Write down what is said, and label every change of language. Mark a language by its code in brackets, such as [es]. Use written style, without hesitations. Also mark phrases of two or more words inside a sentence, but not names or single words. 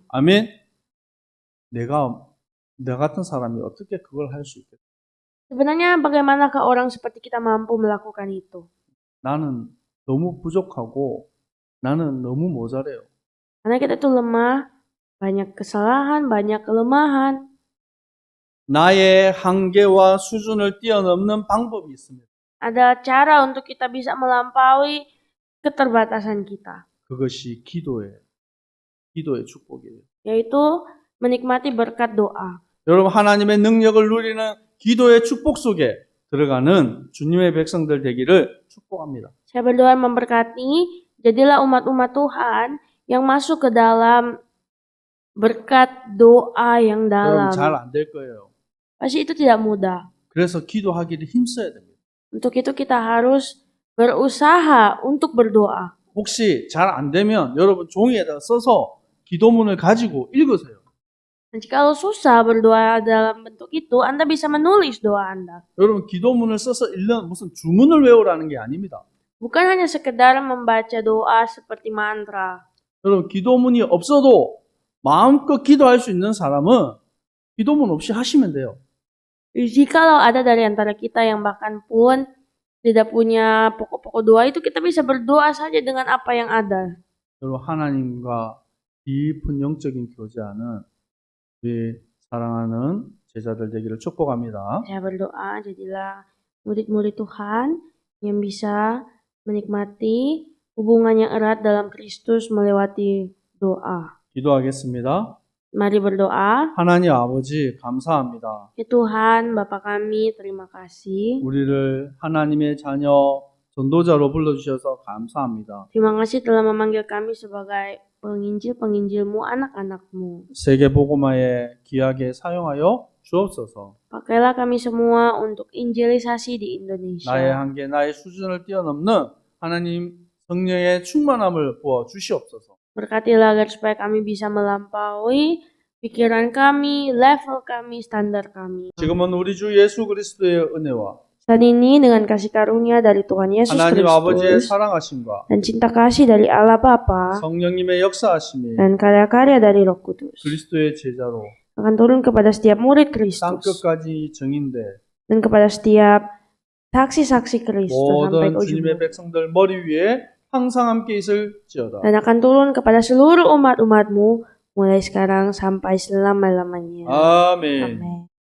[ko] 아멘. 나 같은 사람이 어떻게 그걸 할 수 있겠어? [id] Sebenarnya bagaimanakah orang seperti kita mampu melakukan itu? [ko] 나는 너무 부족하고 나는 너무 모자래요. [id] Karena kita itu lemah, banyak kesalahan, banyak kelemahan. [ko] 나의 한계와 수준을 뛰어넘는 방법이 있습니다. [id] Ada cara untuk kita bisa melampaui keterbatasan kita, [ko] 그것이 기도의 축복이에요. [id] yaitu menikmati berkat doa. [ko] 여러분 하나님의 능력을 누리는 기도의 축복 속에 들어가는 주님의 백성들 되기를 축복합니다. [id] Saya berdoa memberkati, jadilah umat-umat Tuhan yang masuk ke dalam berkat doa yang dalam. [ko] 여러분 잘 안 될 거예요. [id] Pasti itu tidak mudah. [ko] 그래서 기도하기를 힘써야 됩니다. [id] Untuk itu kita harus berusaha untuk berdoa. [ko] 혹시 잘 안 되면 여러분 종이에다 써서 기도문을 가지고 읽으세요. [id] Dan jikalau susah berdoa dalam bentuk itu, Anda bisa menulis doa Anda. [ko] 여러분 기도문을 써서 읽는 무슨 주문을 외우라는 게 아닙니다. [id] Bukan hanya sekedar membaca doa seperti mantra. [ko] 여러분 기도문이 없어도 마음껏 기도할 수 있는 사람은 기도문 없이 하시면 돼요. [id] Jikalau ada dari antara kita yang bahkan pun tidak punya pokok-pokok doa itu, kita bisa berdoa saja dengan apa yang ada. [ko] 여러분 하나님과 깊은 영적인 교제하는 우리 사랑하는 제자들 되기를 축복합니다. [id] Saya berdoa, jadilah murid-murid Tuhan yang bisa menikmati hubungan yang erat dalam Kristus melewati doa. [ko] 기도하겠습니다. [id] Mari berdoa. [ko] 하나님 아버지 감사합니다. [id] Ya Tuhan, Bapa kami, terima kasih. [ko] 우리를 하나님의 자녀 전도자로 불러주셔서 감사합니다. [id] Terima kasih telah memanggil kami sebagai penginjil-penginjilmu, anak-anakmu. [ko] 세계복음화에 귀하게 사용하여 주옵소서. [id] Pakailah kami semua untuk injilisasi di [ko] 나의 [id] Indonesia. [ko] 한계, 나의 수준을 뛰어넘는 하나님 성령의 충만함을 부어 주시옵소서. [id] Berkatilah agar supaya kami bisa melampaui pikiran kami, level kami, standar kami. [ko] 지금은 우리 주 예수 그리스도의 은혜와 [id] Saat ini dengan kasih karunia dari Tuhan Yesus [ko] 하나님 아버지의 [id] Kristus [ko] 사랑하심과 [id] dan cinta kasih dari Allah Bapa [ko] 성령님의 역사하심이 [id] dan karya-karya dari Roh Kudus [ko] 그리스도의 제자로 [id] akan turun kepada setiap murid [ko] 땅 [id] Kristus [ko] 끝까지 정인돼 [id] dan kepada setiap saksi-saksi Kristus sampai [ko] 모든 [id] ke ujung [ko] 주님의 [id] dunia. [ko] 백성들 머리 위에 항상 함께 있을지어다. [id] Dan akan turun kepada seluruh umat-umatmu mulai sekarang sampai selama-lamanya. [ko] 아멘. [id] Amin.